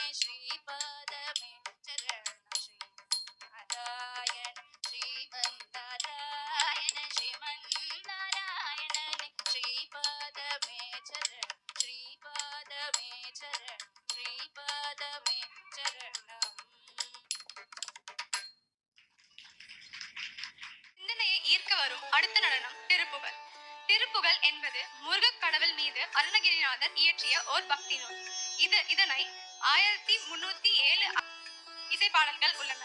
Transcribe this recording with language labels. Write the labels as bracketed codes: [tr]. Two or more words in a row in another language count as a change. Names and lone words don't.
[sa] श्रीपादमे चरण श्रीनारायण श्रीमन्नारायण श्रीमन्नारायणने श्रीपादमे चरण श्रीपादमे चरण श्रीपादमे चरणम् [ta] சிந்தனையை ஈர்க்க வரும் அடுத்த நடனம் திருப்புகழ். திருப்புகழ் என்பது முருகக் கடவுள் மீது அருணகிரிநாதர் இயற்றிய ஓர் பக்தி நூல். இதனை 1307 இசைப்பாடல்கள் உள்ளன.